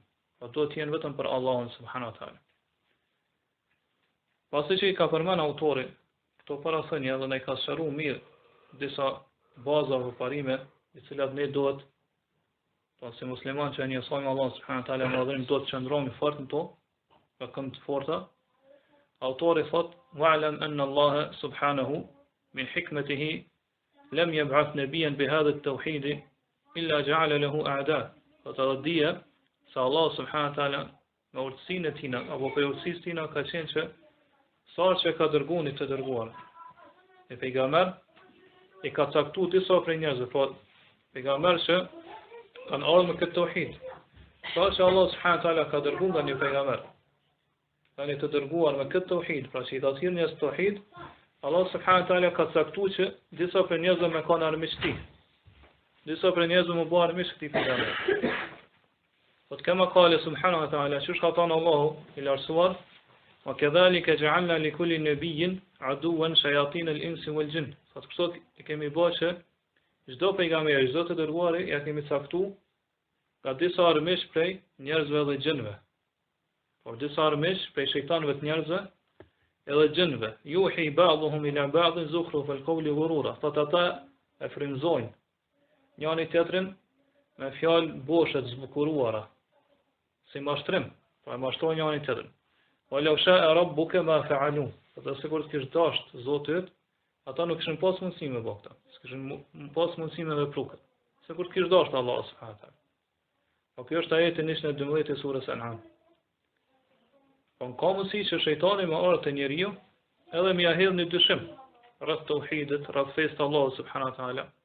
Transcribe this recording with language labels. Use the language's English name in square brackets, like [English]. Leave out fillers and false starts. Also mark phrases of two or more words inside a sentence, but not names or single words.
[Albanian] Po duhet të jenë vetëm për Allahun [Arabic] سبحانه وتعالى. [Albanian] Pasi që i ka përmend autori këto parathënie dhe ne ka shëruar mirë disa baza apo parime, të cilat ne duhet, po si musliman që njësojmë Allahun [Arabic] سبحانه وتعالى, [Albanian] më duhet të qëndrojmë fort në to, me këmbë të forta. Autori thot: [Arabic] "واعلم أن الله سبحانه من حكمته لم يبعث نبيا بهذا التوحيد إلا جعل له أعداء." [Albanian] Do të thotë se [Arabic] الله سبحانه وتعالى [Albanian] me urtësinë e tij apo për urtësinë e tij ka qenë që sa që ka dërguar të dërguar. E pejgamber i ka caktuar disa prej njerëzve, po pejgamber që kanë ardhur me këtë tauhid. Sa që [Arabic] الله سبحانه وتعالى [Albanian] ka dërguar nga një pejgamber, kanë të dërguar me këtë tauhid, pra që i ka thirrë njerëz tauhid, [Arabic] الله سبحانه وتعالى [Albanian] ka caktuar që disa prej njerëzve me kanë armiqti. Disa prej njerëzve më bëhen armiq këtij pejgamberi. [Arabic] Po كما قال سبحانه وتعالى, [Albanian] çu ka thënë Allahu i lartësuar, [Arabic] وكذلك جعلنا لكل نبي عدوا شياطين الإنس والجن. [Albanian] Sot kështu e kemi bërë që çdo pejgamber, çdo të dërguar ja kemi caktuar ka disa armiq prej njerëzve dhe gjinëve. Por disa armiq prej shejtanëve të njerëzve edhe gjinëve. [Arabic] يوحي بعضهم إلى بعض زخرف القول غرورا. [Albanian] Ata e frymëzojnë njëri tjetrin me fjalë boshe të zbukuruara, si mashtrim, pra e mashtrojnë njëri tjetrin. [Arabic] ولو شاء ربك ما فعلوه. [Albanian] Ata sikur të kishte dashur Zoti yt, ata nuk kishin pas mundësi me bëkta. S'kishin pas mundësi me vepru këtë. Sikur të kishte dashur [Arabic] الله سبحانه وتعالى. [Albanian] Po kjo është ajeti në 12 e surës An'am. Po ka mundësi që shejtani me orë të njeriu edhe më ia hedh në dyshim rreth tauhidit, rreth fesë të Allahut [Arabic] سبحانه وتعالى.